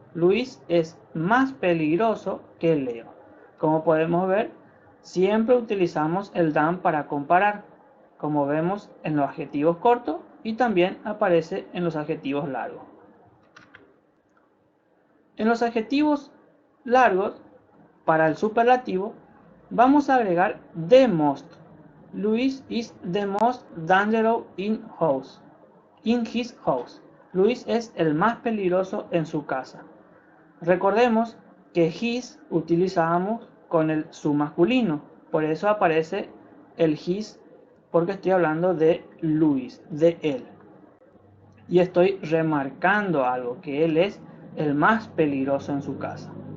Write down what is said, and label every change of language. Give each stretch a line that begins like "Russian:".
Spanish: Luis es más peligroso que Leo. Como podemos ver, siempre utilizamos el than para comparar, como vemos en los adjetivos cortos y también aparece en los adjetivos largos. En los adjetivos largos, para el superlativo, vamos a agregar the most.
English: Luis is the most dangerous in his house.
Spanish: Luis es el más peligroso en su casa. Recordemos que his utilizábamos con el su masculino, por eso aparece el his, porque estoy hablando de Luis, de él. Y estoy remarcando algo, que él es el más peligroso en su casa.